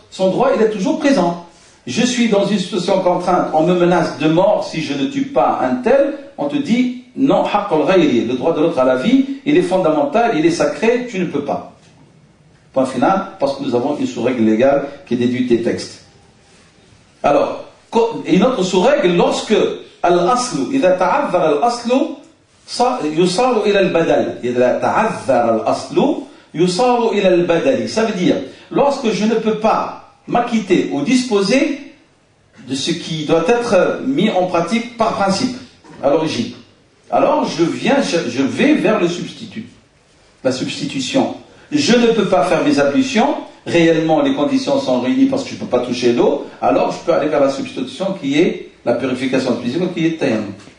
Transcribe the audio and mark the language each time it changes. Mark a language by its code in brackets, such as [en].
[fr] Son droit, il est toujours présent. Je suis dans une situation contrainte, on me menace de mort si je ne tue pas un tel, on te dit, non, [ar] haqqul ghayri, [fr] le droit de l'autre à la vie, il est fondamental, il est sacré, tu ne peux pas. Point final, parce que nous avons une sous-règle légale qui déduit des textes. Alors, une autre sous-règle, lorsque [ar] al-aslu, idha ta'adhar al-aslu, يصار إلى البدل. إذا تعذر الأصل يصار إلى البدل. [fr] Ça veut dire, lorsque je ne peux pas m'acquitter ou disposer de ce qui doit être mis en pratique par principe, à l'origine, alors je vais vers le substitut, la substitution. Je ne peux pas faire mes ablutions, réellement les conditions sont réunies parce que je ne peux pas toucher l'eau, alors je peux aller vers la substitution qui est la purification de physique, qui est tayammum.